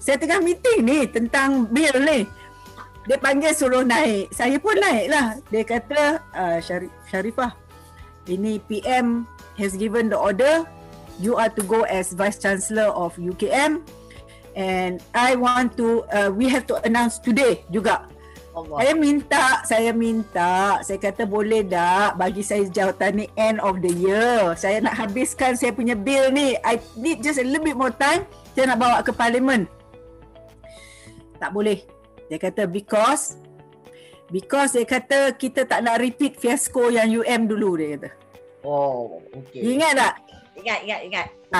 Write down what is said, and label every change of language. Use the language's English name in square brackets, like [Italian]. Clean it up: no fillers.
[Malay] Saya tengah meeting ni tentang bill ni. Dia panggil suruh naik. Saya pun naik lah. Dia kata, Sharifah, ini [English] PM has given the order. You are to go as Vice Chancellor of UKM, and I want to, we have to announce today juga. [Malay] Saya minta, saya kata boleh tak bagi saya jawatan ni [English] end of the year. [Malay] Saya nak habiskan saya punya bill ni. [English] I need just a little bit more time. [Malay] Saya nak bawa ke Parlimen. Tak boleh. Dia kata because dia kata kita tak nak repeat fiasko yang UM dulu, dia kata. Ingat tak? Ingat.